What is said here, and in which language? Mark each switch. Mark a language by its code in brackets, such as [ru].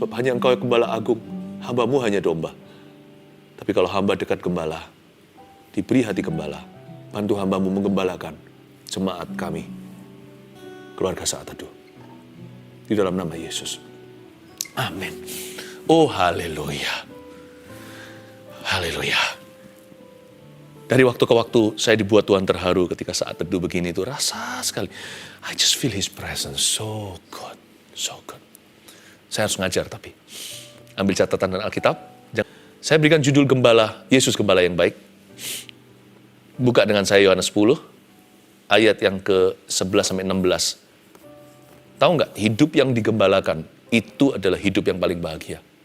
[id] Sebab hanya Engkau yang Gembala Agung. Hamba-Mu hanya domba. Tapi kalau hamba dekat Gembala, diberi hati Gembala, bantu hamba-Mu menggembalakan jemaat kami, keluarga Saat Teduh. Di dalam nama Yesus. Amin. Oh haleluya. Haleluya. Dari waktu ke waktu saya dibuat Tuhan terharu ketika Saat Teduh begini itu rasa sekali. [en] I just feel His presence so good, so good. [id] Saya harus ngajar tapi. Ambil catatan dan Alkitab. Saya berikan judul Gembala, Yesus Gembala yang baik. Buka dengan saya Yohanes 10, ayat yang ke-11 sampai 16. Tahu nggak, hidup yang digembalakan itu adalah hidup yang paling bahagia.